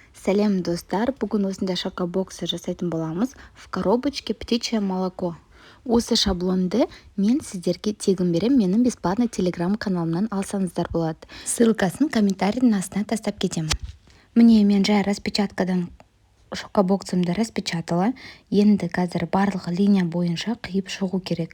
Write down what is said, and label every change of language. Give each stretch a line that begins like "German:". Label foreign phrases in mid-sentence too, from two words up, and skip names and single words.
Kazakh: Сәлем достар, бүгін осындай шокобоксы жасайтын боламыз.
Russian: В коробочке птичье молоко.
Kazakh: Осы шаблонды мен сіздерге тегін берем, менің бесплатный телеграм-каналымнан алсаңыздар болады. Ссылкасын комментарийдің астына тастап кетемін. Міне мен жай распечаткадан шокобоксымды распечатала. Енді қазір барлығы линия бойынша қиып шығу керек.